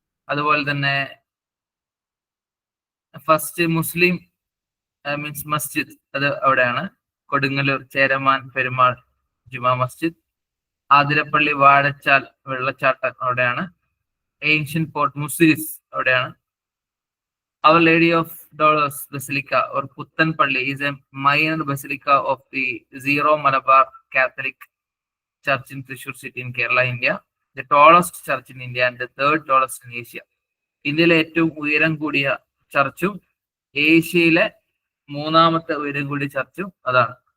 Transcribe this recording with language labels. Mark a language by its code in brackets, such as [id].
[ml] അതുപോലെ തന്നെ [en] first Muslim means [ml] മസ്ജിദ്, അത് അവിടെയാണ്, കൊടുങ്ങല്ലൂർ ചേരമാൻ പെരുമാൾ ജുമാ മസ്ജിദ്. ആതിരപ്പള്ളി വാഴച്ചാൽ വെള്ളച്ചാട്ടം അവിടെയാണ്. ഏൻഷ്യൻ പോർട്ട് മുസിരിസ് അവിടെയാണ്. [en] Our Lady of Dolors Basilica or Puttanpalli is a minor basilica of the Zero Malabar Catholic Church in Thrissur city in Kerala, India. The tallest church in India and the third tallest in Asia. [ml] ഇന്ത്യയിലെ ഏറ്റവും ഉയരം കൂടിയ ചർച്ചും ഏഷ്യയിലെ മൂന്നാമത്തെ ഉയരം കൂടിയ ചർച്ചും അതാണ്.